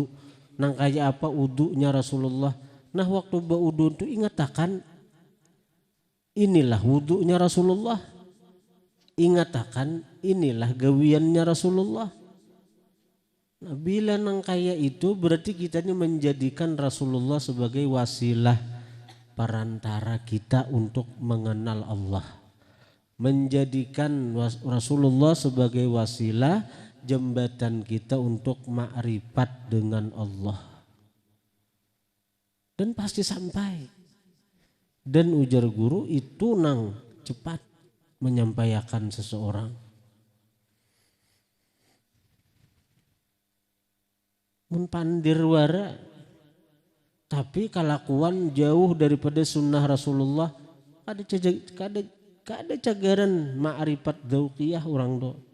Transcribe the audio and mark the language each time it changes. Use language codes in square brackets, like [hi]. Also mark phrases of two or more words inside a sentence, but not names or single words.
[bjn] Nang kayak apa udunya Rasulullah. Nah waktu baudu itu ingatakan inilah wudunya Rasulullah. Ingatakan inilah gawiannya Rasulullah. Nah, bila nang kayak itu berarti kita ini menjadikan Rasulullah sebagai wasilah perantara kita untuk mengenal Allah. [id] Menjadikan Rasulullah sebagai wasilah jembatan kita untuk ma'rifat dengan Allah. Dan pasti sampai. [bjn] Dan ujar guru itu nang cepat menyampaikan seseorang. Mun pandir wara tapi kelakuan jauh daripada sunnah Rasulullah kada cagaran [ar] ma'rifat dzauqiyah [bjn] orang do.